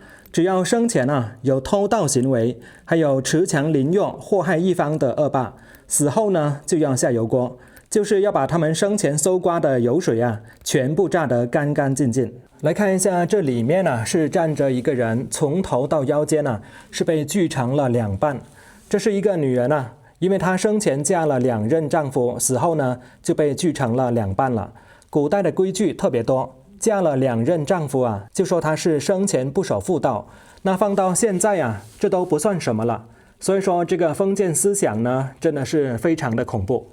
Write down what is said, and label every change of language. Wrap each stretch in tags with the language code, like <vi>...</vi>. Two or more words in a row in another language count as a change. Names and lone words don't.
<zh>只要生前啊有偷盜行為，還有持強凌弱、禍害一方的惡霸，死後呢就要下油鍋，就是要把他們生前搜刮的油水啊全部榨得乾乾淨淨。來看一下這裡面啊是站着一個人，從頭到腰間啊是被鋸成了兩半。這是一個女人啊，因為她生前嫁了2任丈夫，死後呢就被鋸成了兩半了。古代的規矩特別多，嫁了2任丈夫啊，就說她是生前不守婦道。那放到現在啊，這都不算什麼了。所以說這個封建思想呢，真的是非常的恐怖。</zh>